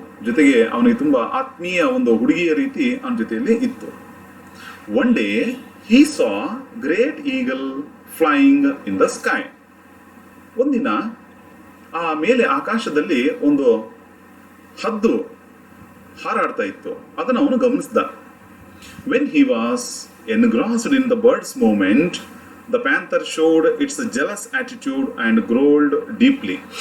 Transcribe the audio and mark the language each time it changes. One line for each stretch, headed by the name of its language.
Kannada: ಜೊತೆಗೆ ಅವನಿಗೆ ತುಂಬಾ ಆತ್ಮೀಯ ಒಂದು ಹುಡುಗಿಯ ರೀತಿ ಅವನ ಜೊತೆಯಲ್ಲಿ ಇತ್ತು.
English: One day he saw great eagle flying in the sky.
Kannada: ಒಂದಿನ ಆ ಮೇಲೆ ಆಕಾಶದಲ್ಲಿ ಒಂದು ಹದ್ದು ಹಾರಾಡ್ತಾ ಇತ್ತು. ಅದನ್ನು ಅವನು ಗಮನಿಸಿದ.
English: When he was engrossed in the bird's movement, the panther showed its jealous attitude and growled deeply.